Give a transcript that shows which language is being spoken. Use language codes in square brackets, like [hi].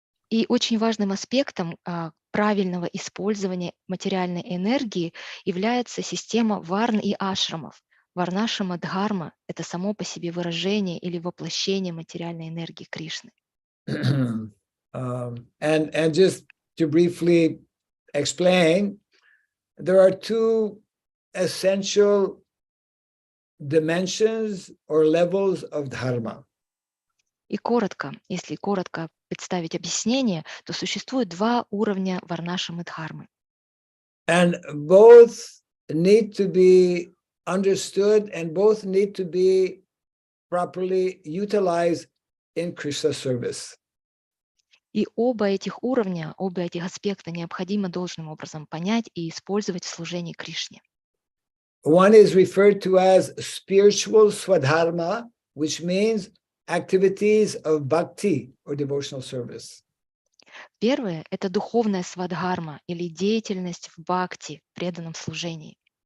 [ru] И очень важным аспектом правильного использования материальной энергии является система варн и ашрамов. Варнашама дхарма — это само по себе выражение или воплощение материальной энергии Кришны. [en] And just to briefly explain, there are two essential dimensions or levels of dharma. [ru] И коротко, если коротко представить объяснение, то существует два уровня варнашамы дхармы. [en] And both need to be understood and both need to be properly utilized in Krishna service. [ru] И оба этих уровня, оба этих аспекта необходимо должным образом понять и использовать в служении Кришне. [en] One is referred to as spiritual swadharma, which means activities of bhakti or devotional service. [ru] Первое — это духовная свадхарма или деятельность в бхакти, преданном служении.